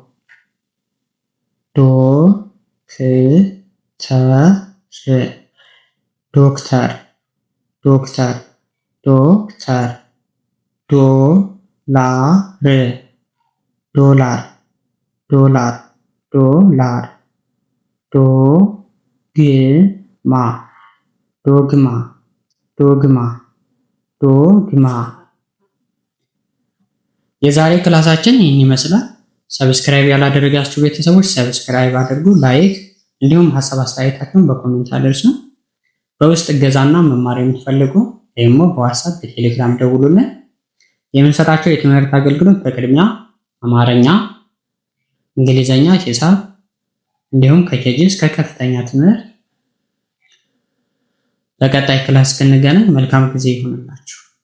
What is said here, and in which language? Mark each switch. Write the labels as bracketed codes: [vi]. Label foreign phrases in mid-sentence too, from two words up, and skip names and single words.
[am] ዶ፣ ክ፣ ተ፣ ር፣ ዶክተር፣ ዶክተር፣ ዶክተር፣ ዶላር፣ ዶላር፣ ዶላር፣ ዶላር ዶግማ ዶግማ ዶግማ ዶግማ። የዛሬ ክላሳችን ይህን ይመስላል። ሰብስክራይብ ያላደረጋችሁ ቤተሰቦች ሰብስክራይብ አድርጉ፣ ላይክ እንዲሁም ሀሳብ አስተያየታችሁን በኮሜንት አድርሱ። በውስጥ እገዛና መማር የምትፈልጉ ደግሞ በዋትስአፕ በቴሌግራም ደውሉልን። የምንሰጣቸው የትምህርት አገልግሎት በቅድሚያ አማርኛ፣ እንግሊዘኛ፣ ሂሳብ እንዲሁም ከኬጂ እስከ ከፍተኛ ትምህርት። በቀጣይ ክላስ እስክንገናኝ መልካም ጊዜ ይሁንላችሁ።